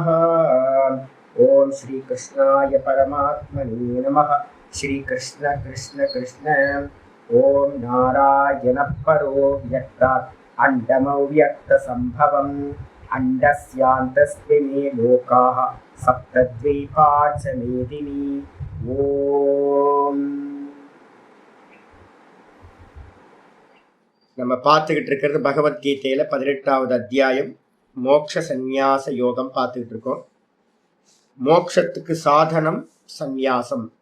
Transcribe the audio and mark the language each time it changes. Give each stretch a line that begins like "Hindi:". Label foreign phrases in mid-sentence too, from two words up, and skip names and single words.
Sanskrit: ॐ श्रीकृष्णाय परमात्मने नमः। श्रीकृष्ण कृष्ण कृष्ण। ॐ नारायणः परो व्यक्तात् अण्डमव्यक्तसम्भवम् अण्डस्यान्तस्मिन् लोकाः सप्तद्वीपा च मेदिनी।
Tamil: ஓம். நம்ம பார்த்துக்கிட்டு இருக்கிறது பகவத்கீதையில 18வது அத்தியாயம் மோட்ச சந்நியாச யோகம் பார்த்துக்கிட்டு இருக்கோம். மோட்சத்துக்கு சாதனம் சந்நியாசம்.